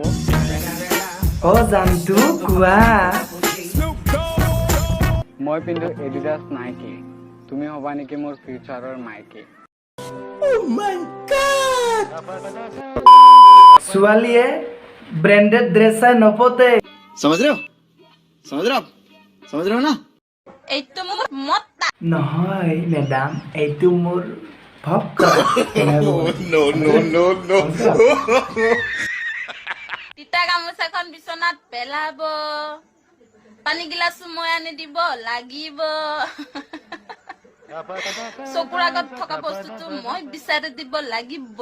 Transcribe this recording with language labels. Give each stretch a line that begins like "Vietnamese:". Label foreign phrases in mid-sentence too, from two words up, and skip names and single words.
Assamese: অ' জানটো কোৱা। মই পিন্ধো এডিডাছ নাইকি, তুমি হবা নেকি মোৰ ফিউচাৰৰ মাইকী? ছোৱালীয়ে
English: branded dress
Assamese: চাই নপতে।
Hindi: समझ रहे हो? समझ रहे हो ना?
Assamese: এইটো মোৰ মত নহয় মেডাম, এইটো মোৰ ভক্ত। তিতা গামোচাখন বিচনাত পেলাব, পানী গিলাচো মই আনি দিব লাগিব, চকুৰ আগত থকা বস্তুটো মই বিচাৰি দিব লাগিব,